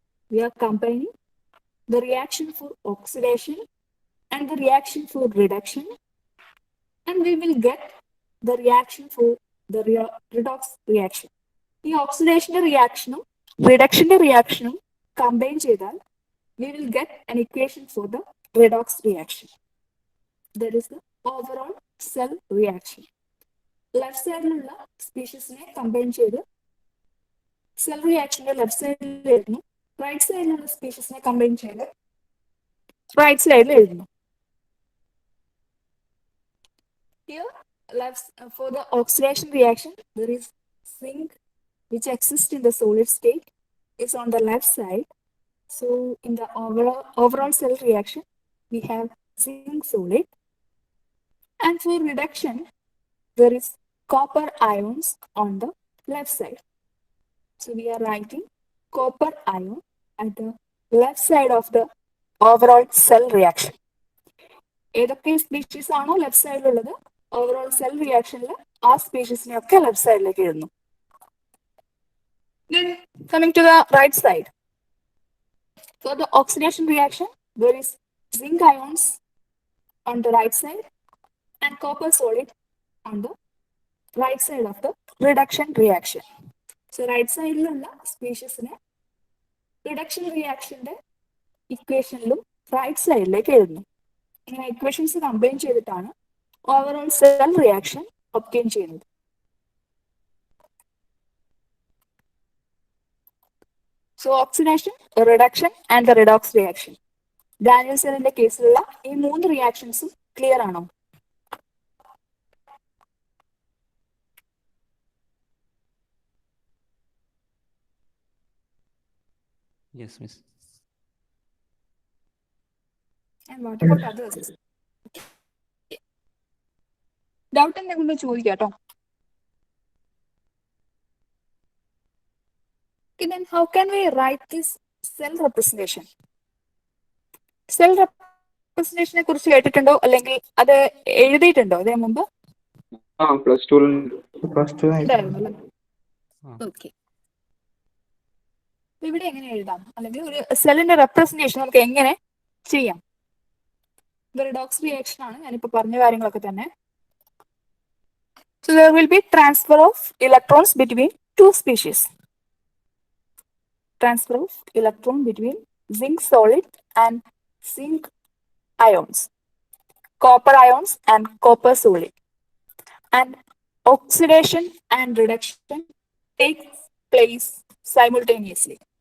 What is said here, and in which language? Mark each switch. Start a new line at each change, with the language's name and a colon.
English: We are combining the reaction for oxidation and the reaction for reduction, and we will get the reaction for the redox reaction. The oxidation reaction, reduction reaction combine
Malayalam: ചെയ്താൽ
English: we will get an equation for the redox reaction. That is the overall cell reaction.
Malayalam: Left side ഉള്ള സ്പീഷീസിനെ combine ചെയ്ത് cell റിയാക്ഷന്റെ left സൈഡിൽ എഴുതുന്നു. Right സൈഡിലുള്ള സ്പീഷീസിനെ combine ചെയ്ത് right സൈഡിൽ എഴുതുന്നു.
English: Here, for the oxidation reaction, there is zinc which exists in the solid state is on the left side. So in the overall cell reaction, we have zinc solid. And for reduction, there is copper ions on the left side. So we are writing copper ion at the left side of the overall cell reaction.
Malayalam: ഏതൊക്കെ species ആണോ left സൈഡിലുള്ളത് overall cell റിയാക്ഷനിൽ ആ സ്പീഷീസിനെയൊക്കെ left സൈഡിലേക്ക് എഴുതുന്നു.
English: Then coming to the right side, for the oxidation reaction, there is zinc ions on the right side and copper solid on the right side of the reduction reaction.
Malayalam: So right സൈഡിലുള്ള സ്പീഷീസിനെ reduction റിയാക്ഷന്റെ ഇക്വേഷനിലും right സൈഡിലേക്ക് എഴുതുന്നു. ഇങ്ങനെ equations combine ചെയ്തിട്ടാണ് overall cell reaction obtain ചെയ്യുന്നത്.
English: So oxidation, reduction and the redox reaction.
Malayalam: Daniel സെല്ലിന്റെ കേസിലുള്ള ഈ 3 റിയാക്ഷൻസും clear ആണോ?
English: Yes, miss. And what about others?
Malayalam: Doubt എന്തെങ്കിലും ചോദിക്കാം കേട്ടോ.
English: Then how can we write this cell representation?
Malayalam: Cell representationനെ കുറിച്ച് കേട്ടിട്ടുണ്ടോ അല്ലെങ്കിൽ അത് എഴുതിയിട്ടുണ്ടോ ഇതിനു മുമ്പ്? പ്ലസ് ടു ഉണ്ടായിരുന്നല്ലേ? ഓക്കെ. ഇവിടെ എങ്ങനെ എഴുതാം അല്ലെങ്കിൽ ഒരു സെല്ലിന്റെ റെപ്രസെന്റേഷൻ നമുക്ക് എങ്ങനെ ചെയ്യാം? ഇത് റിഡോക്സ് റിയാക്ഷൻ ആണ്, ഞാനിപ്പോ പറഞ്ഞ കാര്യങ്ങളൊക്കെ തന്നെ.
English: So there will be transfer of electrons between two species. Transfer of electron between zinc solid and zinc ions, copper ions and copper solid, and oxidation and reduction takes place simultaneously.